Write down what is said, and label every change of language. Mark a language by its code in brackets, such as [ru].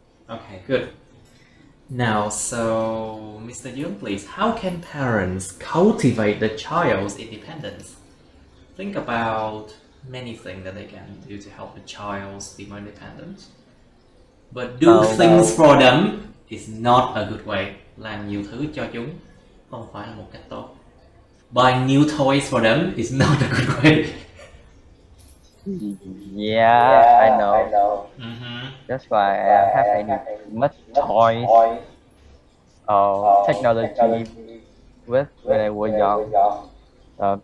[en] Okay, good. Now, so Mr. Young, please, how can parents cultivate the child's independence? Think about many things that they can do to help the child be more independent. But do things for them is not a good way. [vi] Làm nhiều thứ cho chúng không phải là một cách tốt. [en] Buying new toys for them is not a good way. Yeah, I know. Mm-hmm. That's why I don't have any much toys or technology with when I was young.